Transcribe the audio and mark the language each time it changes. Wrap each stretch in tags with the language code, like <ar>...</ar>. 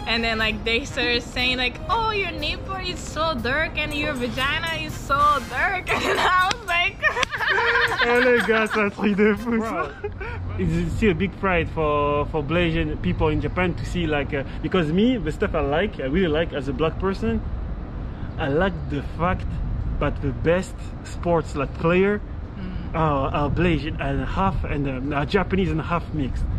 <en>And then like they started saying like, oh, your nipple is so dark and your vagina is so dark. And I was like,</en> <fr>oh les gars, c'est un truc de fou ça.</fr> <en>It's still a big pride for Blasian people in Japan to see like because me, the stuff I really like as a black person, I like the fact that the best sports like player are Blasian and half and are Japanese and half mixed.</en>